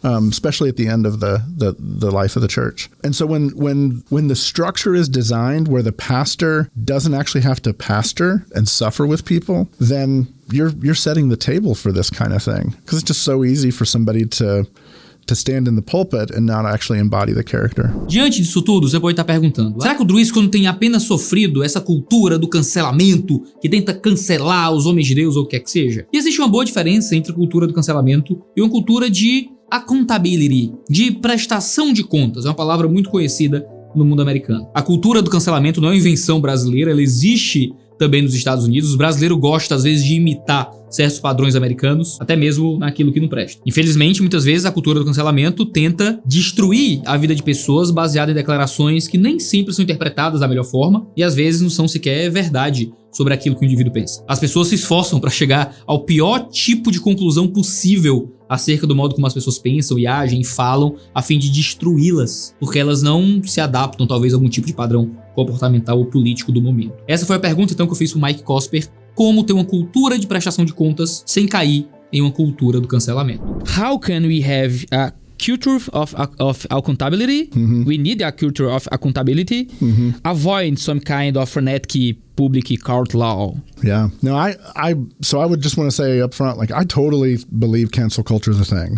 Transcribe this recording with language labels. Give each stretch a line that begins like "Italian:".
English: Especially at the end of the life of the church. And so when the structure is designed where the pastor doesn't actually have to pastor and suffer with people, then you're setting the table for this kind of thing, because it's just so easy for somebody to stand in the pulpit and not actually embody the character.
Portuguese: Diante disso tudo, você pode estar perguntando, será que o Driscoll não tem apenas sofrido essa cultura do cancelamento que tenta cancelar os homens de Deus ou o que quer que seja? E existe uma boa diferença entre a cultura do cancelamento e uma cultura de accountability, de prestação de contas. É uma palavra muito conhecida no mundo americano. A cultura do cancelamento não é uma invenção brasileira, ela existe também nos Estados Unidos. Os brasileiros gostam, às vezes, de imitar certos padrões americanos, até mesmo naquilo que não presta. Infelizmente, muitas vezes, a cultura do cancelamento tenta destruir a vida de pessoas baseada em declarações que nem sempre são interpretadas da melhor forma e, às vezes, não são sequer verdade sobre aquilo que o indivíduo pensa. As pessoas se esforçam para chegar ao pior tipo de conclusão possível acerca do modo como as pessoas pensam e agem e falam, a fim de destruí-las, porque elas não se adaptam, talvez, a algum tipo de padrão comportamental ou político do momento. Essa foi a pergunta, então, que eu fiz pro Mike Cosper: como ter uma cultura de prestação de contas sem cair em uma cultura do cancelamento?
English: How can we have a culture of accountability? We need a culture of accountability. Avoid some kind of frenetic public court law. Yeah. No, so I would just want to say up front, like, I totally believe cancel culture is a thing.